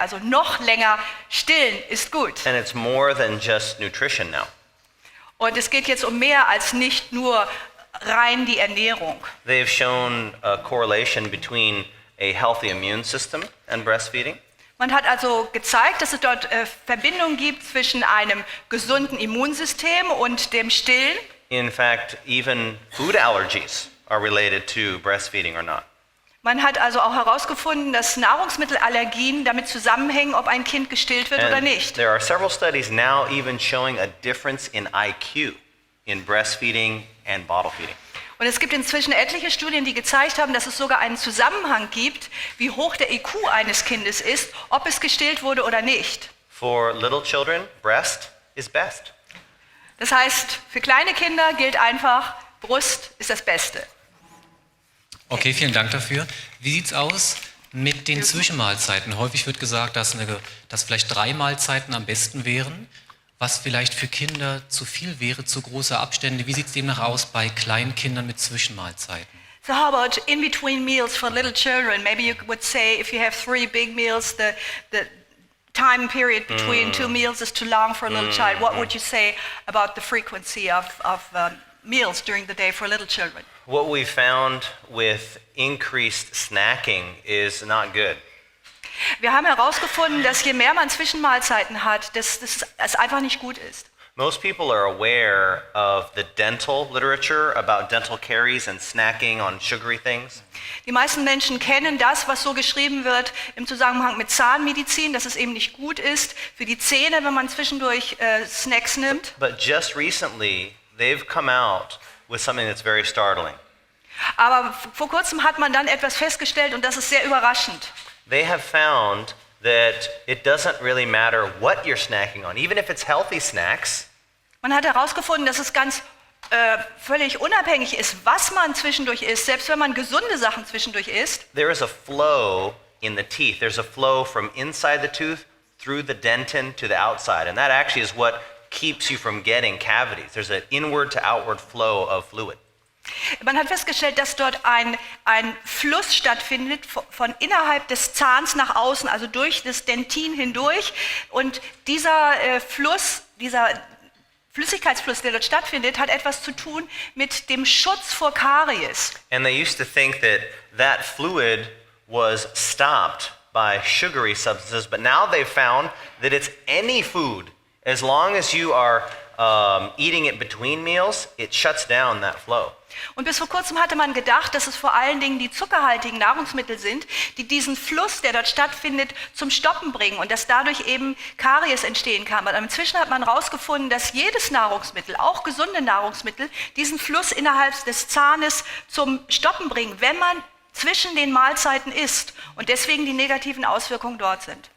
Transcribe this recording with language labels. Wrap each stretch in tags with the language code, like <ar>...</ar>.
<de>Also noch länger stillen ist gut.</de> <en>And it's more than just nutrition now.</en> <de>Und es geht jetzt um mehr als nicht nur rein die Ernährung.</de> <en>They've shown a correlation between a healthy immune system and breastfeeding.</en> <de>Man hat also gezeigt, dass es dort Verbindungen gibt zwischen einem gesunden Immunsystem und dem Stillen.</de> <en>In fact, even food allergies are related to breastfeeding or not.</en> <de>Man hat also auch herausgefunden, dass Nahrungsmittelallergien damit zusammenhängen, ob ein Kind gestillt wird oder</de> <en>And</en> <de>nicht.</de> <en>there are several studies now even showing a difference in IQ in breastfeeding and bottle feeding.</en> <de>Und es gibt inzwischen etliche Studien, die gezeigt haben, dass es sogar einen Zusammenhang gibt, wie hoch der IQ eines Kindes ist, ob es gestillt wurde oder nicht.</de> <en>For little children, breast is best.</en> <de>Das heißt, für kleine Kinder gilt einfach, Brust ist das Beste. Okay, vielen Dank dafür. Wie sieht's aus mit den Zwischenmahlzeiten? Häufig wird gesagt, dass vielleicht 3 Mahlzeiten am besten wären, was vielleicht für Kinder zu viel wäre, zu große Abstände. Wie sieht's demnach aus bei kleinen Kindern mit Zwischenmahlzeiten?</de> <en>So how about in between meals for little children? Maybe you would say if you have 3 big meals, the time period between 2 meals is too long for a little child. What would you say about the frequency of meals during the day for little children? What we found with increased snacking is not good.</en> <de>Wir haben herausgefunden, dass je mehr man Zwischenmahlzeiten hat, dass es einfach nicht gut ist.</de> <en>Most people are aware of the dental literature about dental caries and snacking on sugary things.</en> <de>Die meisten Menschen kennen das, was so geschrieben wird im Zusammenhang mit Zahnmedizin, dass es eben nicht gut ist für die Zähne, wenn man zwischendurch Snacks nimmt.</de> <en>But just recently, they've come out with something that's very startling.</en> <de>Aber vor kurzem hat man dann etwas festgestellt und das ist sehr überraschend.</de> <en>They have found that it doesn't really matter what you're snacking on, even if it's healthy snacks.</en> <de>Man hat herausgefunden, dass es ganz völlig unabhängig ist, was man zwischendurch isst, selbst wenn man gesunde Sachen zwischendurch isst.</de> <en>There is a flow in the teeth. There's a flow from inside the tooth through the dentin to the outside. And that actually is what keeps you from getting cavities. There's an inward to outward flow of fluid.</en> <de>Man hat festgestellt, dass dort ein Fluss stattfindet von innerhalb des Zahns nach außen, also durch das Dentin hindurch. Und dieser Fluss, dieser Flüssigkeitsfluss, der dort stattfindet, hat etwas zu tun mit dem Schutz vor Karies.</de> <en>And they used to think that fluid was stopped by sugary substances, but now they've found that it's any food. As long as you are eating it between meals, it shuts down that flow.</en> <de>Und bis vor kurzem hatte man gedacht, dass es vor allen Dingen die zuckerhaltigen Nahrungsmittel sind, die diesen Fluss, der dort stattfindet, zum Stoppen bringen und dass dadurch eben Karies entstehen kann. Aber inzwischen hat man herausgefunden, dass jedes Nahrungsmittel, auch gesunde Nahrungsmittel, diesen Fluss innerhalb des Zahnes zum Stoppen bringen, wenn man zwischen den Mahlzeiten isst und deswegen die negativen Auswirkungen dort sind.</de>